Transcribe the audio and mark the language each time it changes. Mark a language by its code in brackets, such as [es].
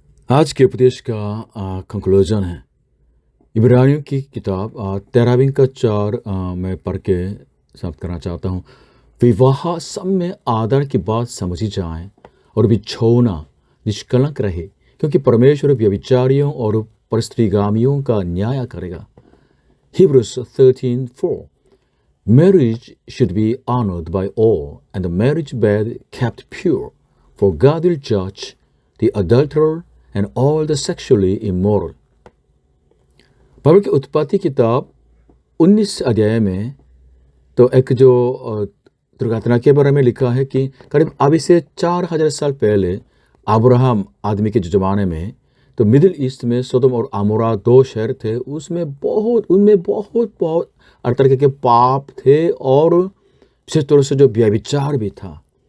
[hi] आज के उपदेश का कंक्लूजन है इब्रानियों की किताब 13:4 मैं पढ़ के समाप्त करना चाहता हूँ। विवाह सब में आदर की बात समझी जाए और बिछौना निष्कलंक रहे, क्योंकि परमेश्वर व्यभिचारियों और परस्त्रीगामियों का न्याय करेगा। [en] Hebrews 13:4 Marriage should be honored by all and the marriage bed kept pure, for God will judge the adulterer and all the sexually immoral. [hi] Bible की उत्पत्ति किताब 19 अध्याय में तो एक जो दुर्घटना के बारे में लिखा है कि करीब अभी से 4000 साल पहले अब्राहम आदमी के ज़माने में तो मिडिल ईस्ट में सोदोम और अमोरा 2 शहर थे, उनमें बहुत हर तरह के पाप थे और विशेष तौर से जो व्यभिचार भी था।